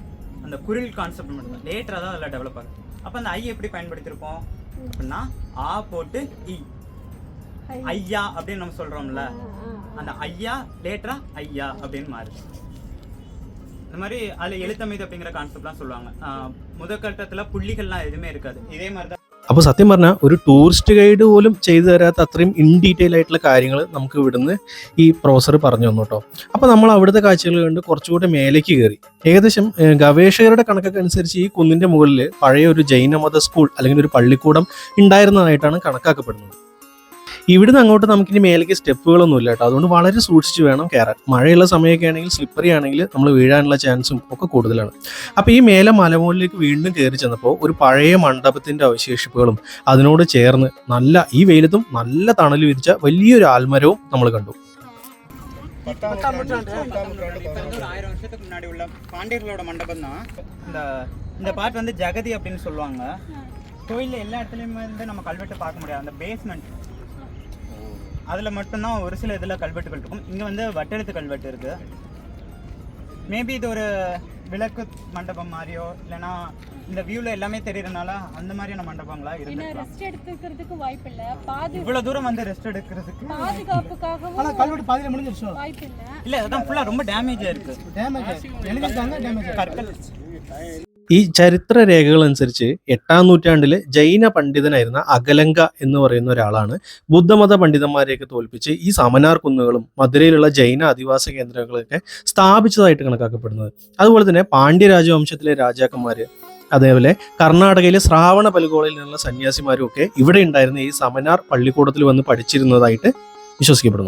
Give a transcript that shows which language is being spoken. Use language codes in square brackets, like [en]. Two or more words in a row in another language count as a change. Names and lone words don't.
[ta] அந்த குரில் கான்செப்ட் மட்டும் தான் லேட்டராக தான் அதில் டெவலப் ஆகுது. அப்போ அந்த ஐ எப்படி பயன்படுத்தியிருக்கோம் அப்படின்னா ஆ போட்டு இ, ஐயா அப்படின்னு நம்ம சொல்றோம்ல, அந்த ஐயா லேட்டரா ஐயா அப்படின்னு மாறுது. இந்த மாதிரி அதில் எழுத்தமைது அப்படிங்கிற கான்செப்ட்லாம் சொல்லுவாங்க. முதற்கட்டத்தில் புள்ளிகள்லாம் எதுவுமே இருக்காது. இதே மாதிரி தான். [ml] അപ്പോൾ സത്യം പറഞ്ഞാൽ ഒരു ടൂറിസ്റ്റ് ഗൈഡ് പോലും ചെയ്തു തരാത്ത അത്രയും [en] in detail [ml] ആയിട്ടുള്ള കാര്യങ്ങൾ നമുക്ക് ഇവിടുന്ന് ഈ പ്രൊഫസർ പറഞ്ഞു തന്നു കേട്ടോ. അപ്പോൾ നമ്മൾ അവിടുത്തെ കാഴ്ചകൾ കണ്ട് കുറച്ചുകൂടി മേലേക്ക് കയറി. ഏകദേശം ഗവേഷകരുടെ കണക്കൊക്കെ അനുസരിച്ച് ഈ കുന്നിൻ്റെ മുകളിൽ പഴയ ഒരു ജൈനമത സ്കൂൾ അല്ലെങ്കിൽ ഒരു പള്ളിക്കൂടം ഉണ്ടായിരുന്നതായിട്ടാണ് കണക്കാക്കപ്പെടുന്നത്. ഇവിടുന്ന് അങ്ങോട്ട് നമുക്കിനി മേലേക്ക് സ്റ്റെപ്പുകളൊന്നുമില്ല കേട്ടോ. അതുകൊണ്ട് വളരെ സൂക്ഷിച്ച് വേണം കയറാൻ. മഴയുള്ള സമയമൊക്കെ ആണെങ്കിൽ സ്ലിപ്പറി ആണെങ്കിൽ നമ്മൾ വീഴാനുള്ള ചാൻസും ഒക്കെ കൂടുതലാണ്. അപ്പോൾ ഈ മേലെ മലമുകളിലേക്ക് വീണ്ടും കയറി ചെന്നപ്പോൾ ഒരു പഴയ മണ്ഡപത്തിൻ്റെ അവശേഷിപ്പുകളും അതിനോട് ചേർന്ന് നല്ല ഈ വെയിലത്തും നല്ല തണൽ വിരിച്ച വലിയൊരു ആൽമരവും നമ്മൾ കണ്ടു. [ta] 10ஆம் நூற்றாண்டு 1000 வருஷத்துக்கு முன்னாடி உள்ள பாண்டியர்களோட மண்டபம் தான் இந்த பார்ட் வந்து ஜகதி அப்படின்னு சொல்லுவாங்க. கோயிலில் எல்லா இடத்துலையுமே வந்து நம்ம கல்வெட்டு பார்க்க முடியாது. அந்த பேஸ்மெண்ட் அதில் மட்டும்தான் ஒரு சில இதில் கல்வெட்டுகள் இருக்கும். இங்கே வந்து வட்டெழுத்து கல்வெட்டு இருக்குது. மேபி இது ஒரு விளக்கு மண்டபம் மாதிரியோ இல்லைன்னா இந்த வியூவில் எல்லாமே தெரியறதுனால அந்த மாதிரியான மண்டபங்களா இருந்துக்கலாம். ரெஸ்ட் எடுத்துக்கிறதுக்கு வாய்ப்பு இல்லை. இவ்வளோ தூரம் வந்து ரெஸ்ட் எடுக்கிறதுக்கு பாதுகாப்புக்காகவும் ஆனால் கல்வெட்டு பாதியில் முடிஞ்சிருச்சு. வாய்ப்பு இல்லை. இல்லை, அதான் ஃபுல்லாக ரொம்ப டேமேஜாக இருக்குது. கற்கள் [ml] ഈ ചരിത്ര രേഖകൾ അനുസരിച്ച് 8ആം നൂറ്റാണ്ടിൽ ജൈന പണ്ഡിതനായിരുന്ന അകലങ്ക എന്ന് പറയുന്ന ഒരാളാണ് ബുദ്ധമത പണ്ഡിതന്മാരെയൊക്കെ തോൽപ്പിച്ച് ഈ സമനാർ കുന്നുകളും മധുരയിലുള്ള ജൈന അധിവാസ കേന്ദ്രങ്ങളൊക്കെ സ്ഥാപിച്ചതായിട്ട് കണക്കാക്കപ്പെടുന്നത്. അതുപോലെ തന്നെ പാണ്ഡ്യ രാജവംശത്തിലെ രാജാക്കന്മാർ അതേപോലെ കർണാടകയിലെ ശ്രാവണ പൽഗോളയിൽ നിന്നുള്ള സന്യാസിമാരും ഒക്കെ ഇവിടെ ഉണ്ടായിരുന്ന ഈ സമനാർ പള്ളിക്കൂടത്തിൽ വന്ന് പഠിച്ചിരുന്നതായിട്ട് വിശ്വസിക്കപ്പെടുന്നു.